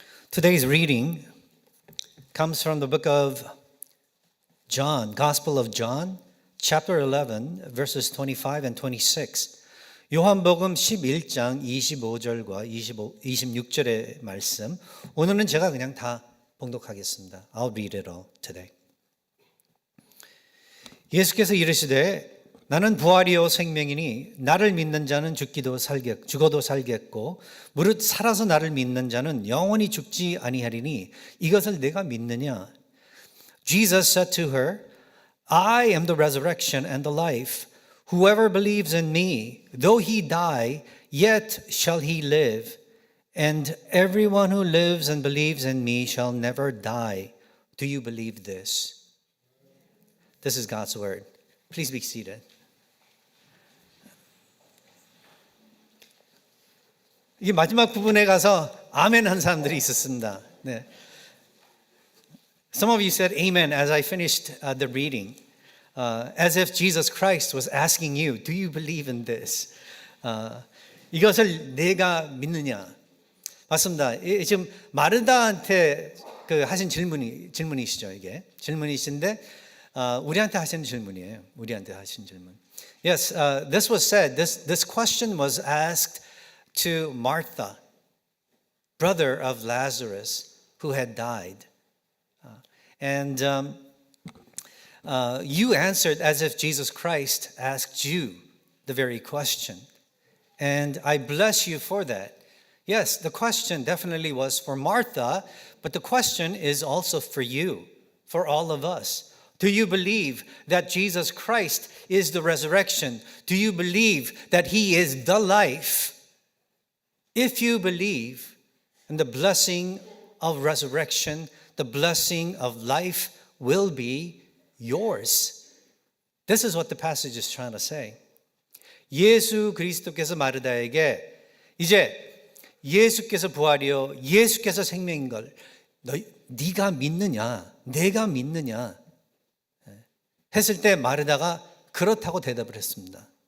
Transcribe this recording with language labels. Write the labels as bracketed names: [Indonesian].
[English] Today's reading comes from the book of John, Gospel of John, chapter 11, verses 25 and 26. [Korean] 요한복음 11장 25절과 26절의 말씀. 오늘은 제가 그냥 다 봉독하겠습니다. [English] I'll read it all today. [Korean] 예수께서 이르시되 나는 부활이요 생명이니 나를 믿는 자는 죽어도 살겠고 무릇 살아서 나를 믿는 자는 영원히 죽지 아니하리니 이것을 내가 믿느냐? [English] Jesus said to her, I am the resurrection and the life. Whoever believes in me, though he die, yet shall he live. And everyone who lives and believes in me shall never die. Do you believe this? This is God's word. Please be seated. [Korean] 이 마지막 부분에 가서 아멘 한 사람들이 있었습니다. 네. [English] Some of you said amen as I finished the reading, as if Jesus Christ was asking you, do you believe in this? [Korean] 이것을 내가 믿느냐? 맞습니다. 지금 마르다한테 하신 질문이시죠, 이게. 질문이신데 우리한테 하신 질문이에요. 우리한테 하신 질문. [English] Yes, this was said. This question was asked to Martha, brother of Lazarus, who had died. And you answered as if Jesus Christ asked you the very question. And I bless you for that. Yes, the question definitely was for Martha, but the question is also for you, for all of us. Do you believe that Jesus Christ is the resurrection? Do you believe that He is the life? If you believe in the blessing of resurrection, the blessing of life will be yours. This is what the passage is trying to say. [Korean] 예수 그리스도께서 마르다에게 이제 예수께서 부활이요 예수께서 생명인 걸 네가 믿느냐 내가 믿느냐 했을 때 마르다가 그렇다고 대답을 했습니다.